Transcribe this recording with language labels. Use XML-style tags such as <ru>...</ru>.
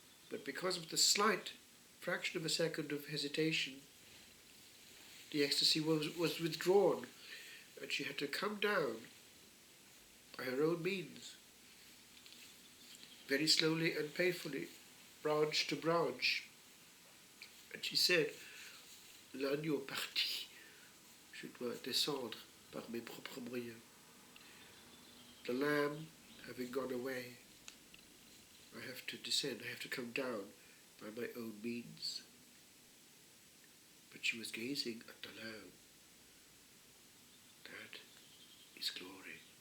<en>But because of the slight fraction of a second of hesitation, the ecstasy was withdrawn, and she had to come down by her own means, very slowly and painfully, branch to branch. And she said,</en> <fr>l'agneau parti, je dois descendre par mes propres moyens.</fr> <en>The lamb having gone away, I have to descend, I have to come down by my own means. But she was gazing at the Lamb. That is glory.</en>